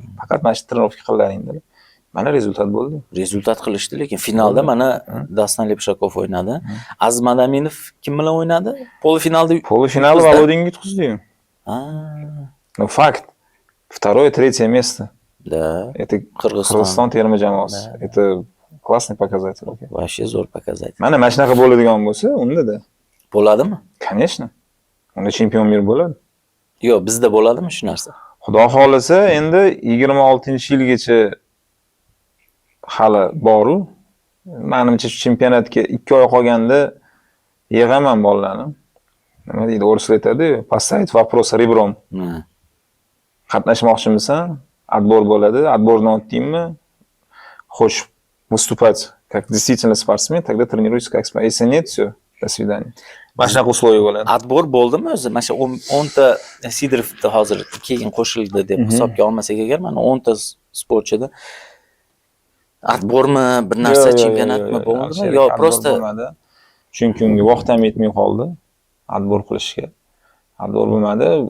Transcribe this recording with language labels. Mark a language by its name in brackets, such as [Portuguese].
[Uzbek] Faqat mana shu trenirovka qilaring dedilar. Mana rezultat bo'ldi. Rezultat qilishdi, lekin finalda mana Dastan Lepshakov o'ynadi. Aziz Madaminov kim bilan o'ynadi? Polifinalda Полуфинал Володинga yutqizdi-yu. [Russian] Ну факт. Второе, третье место. Да. [Uzbek] Это Qirg'iziston terma jamoasi. [Russian] Это классный показатель. Вообще zo'r показатель. [Uzbek] Mana shunaqa bo'ladigan bo'lsa, unda-da. Bo'ladimi? Конечно. Unda chempion mir bo'ladi. Yo'q, bizda bo'ladimi shu narsa? Xudo xolisa, endi 26-yilgacha hali bor-u. Menimcha shu chempionatga 2 oy qolganda yig'aman bolalarni. Nima deydi, o'rislar aytadi, [Russian] поставить вопрос ребром. [Uzbek] Qatnashmoqchimisan? Отбор bo'ladi. Отборdan o'tdingmi? [Russian] Xo'sh, выступать как действительно спортсмен, тогда тренируйся как спортсмен. Если нет, всё, до свидания. [Uzbek] Mana shunaqa условия bo'ladi. Отбор bo'ldimi o'zi? Mana shu 10 ta Sidirovda hozir keyin qo'shildi deb hisobga olmasak agar, mana 10 ta sportchida отборmi, bir narsa chempionatmi bo'ldimi? Yo, просто chunki unga vaqt ham yetmay qoldi отбор qilishga. Отбор bo'lmadi.